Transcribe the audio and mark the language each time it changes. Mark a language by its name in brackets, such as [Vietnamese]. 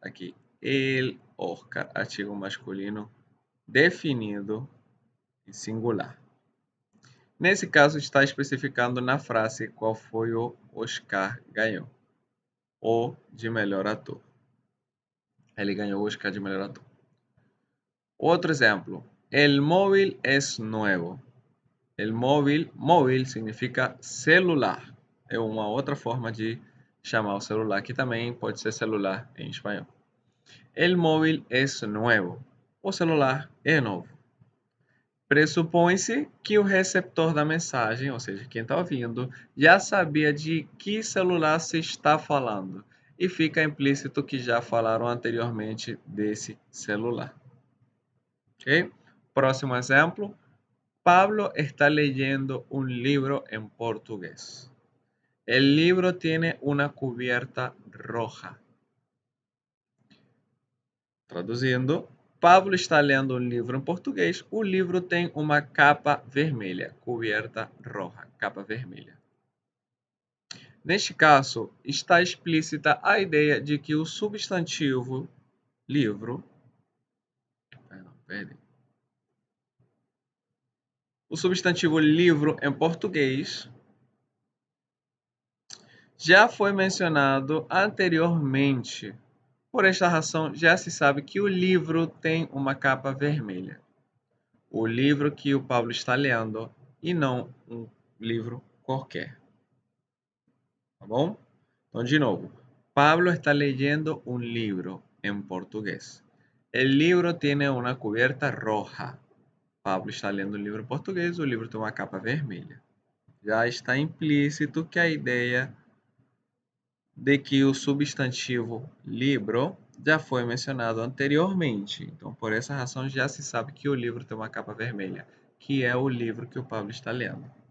[Portuguese] Aqui, el Oscar, artigo masculino definido e singular. Nesse caso, está especificando na frase qual foi o Oscar ganhou. O de melhor ator. Ele ganhou o Oscar de melhor ator. Outro exemplo. [Spanish] El móvil es nuevo. El móvil significa celular. [Portuguese] É uma outra forma de chamar o celular, que também pode ser celular em espanhol. [Spanish] El móvil es nuevo. [Portuguese] O celular é novo. Pressupõe-se que o receptor da mensagem, ou seja, quem está ouvindo, já sabia de que celular se está falando. E fica implícito que já falaram anteriormente desse celular. Ok? Próximo exemplo. [Spanish] Pablo está leyendo un libro en portugués. El libro tiene una cubierta roja. [Portuguese] Traduzindo, Pablo está lendo um livro em português. O livro tem uma capa vermelha, [Spanish] coberta roja, [Portuguese] capa vermelha. Neste caso, está explícita a ideia de que o substantivo livro, o substantivo livro em português já foi mencionado anteriormente. Por esta razão, já se sabe que o livro tem uma capa vermelha. O livro que o Pablo está lendo e não um livro qualquer. Tá bom? Então, de novo. [Spanish] Pablo está leyendo un libro en portugués. El libro tiene una cubierta roja. [Portuguese] Pablo está lendo um livro em português, o livro tem uma capa vermelha. Já está implícito que a ideia de que o substantivo livro já foi mencionado anteriormente. Então, por essa razão, já se sabe que o livro tem uma capa vermelha, que é o livro que o Pablo está lendo.